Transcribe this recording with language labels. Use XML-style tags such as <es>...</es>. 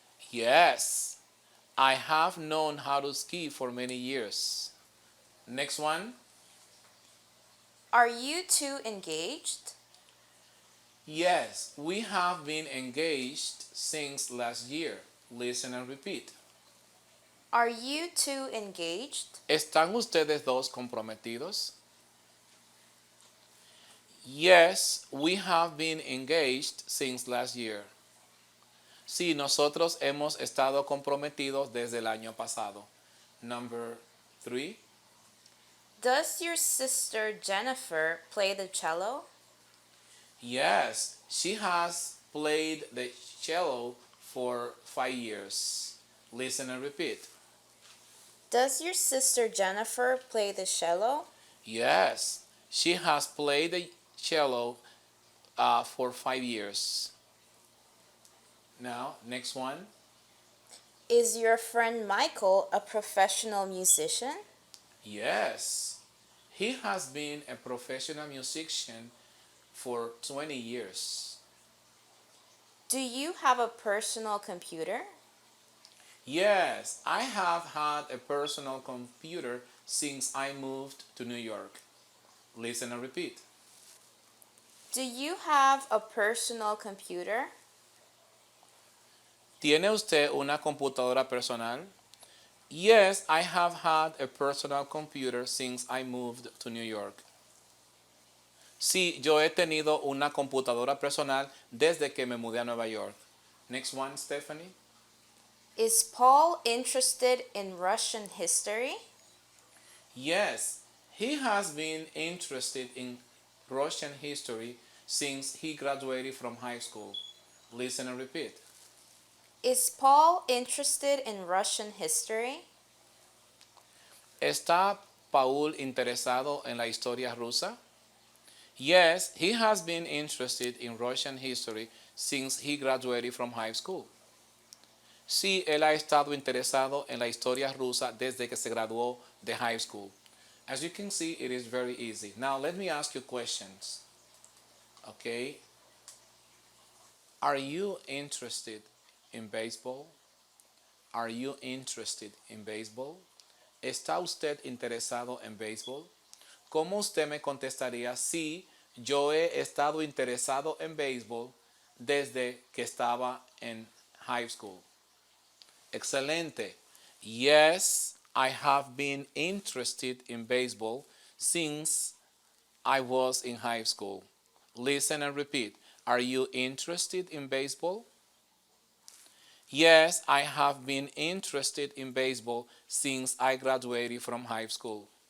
<en>Yes, I have known how to ski for many years. Next one. Are you two engaged? Yes, we have been engaged since last year. Listen and repeat. Are you two engaged?</en> <es>¿Están ustedes dos comprometidos?</es> <en>Yes, we have been engaged since last year.</en> <es>Sí, nosotros hemos estado comprometidos desde el año pasado.</es> <en>Number 3. Does your sister Jennifer play the cello? Yes, she has played the cello for 5 years. Listen and repeat. Does your sister Jennifer play the cello? Yes, she has played the cello for 5 years. Now, next one. Is your friend Michael a professional musician? Yes, he has been a professional musician for 20 years. Do you have a personal computer? Yes, I have had a personal computer since I moved to New York. Listen and repeat. Do you have a personal computer?</en> <es>¿Tiene usted una computadora personal?</es> <en>Yes, I have had a personal computer since I moved to New York.</en> <es>Sí, yo he tenido una computadora personal desde que me mudé a Nueva York.</es> <en>Next one, Stephanie. Is Paul interested in Russian history? Yes, he has been interested in Russian history since he graduated from high school. Listen and repeat. Is Paul interested in Russian history?</en> <es>¿Está Paul interesado en la historia rusa?</es> <en>Yes, he has been interested in Russian history since he graduated from high school.</en> <es>Sí, él ha estado interesado en la historia rusa desde que se graduó de high school.</es> <en>As you can see, it is very easy. Now, let me ask you questions. Okay? Are you interested in baseball? Are you interested in baseball?</en> <es>¿Está usted interesado en béisbol? ¿Cómo usted me contestaría si yo he estado interesado en béisbol desde que estaba en high school? Excelente.</es> <en>Yes, I have been interested in baseball since I was in high school. Listen and repeat. Are you interested in baseball? Yes, I have been interested in baseball since I graduated from high school.</en>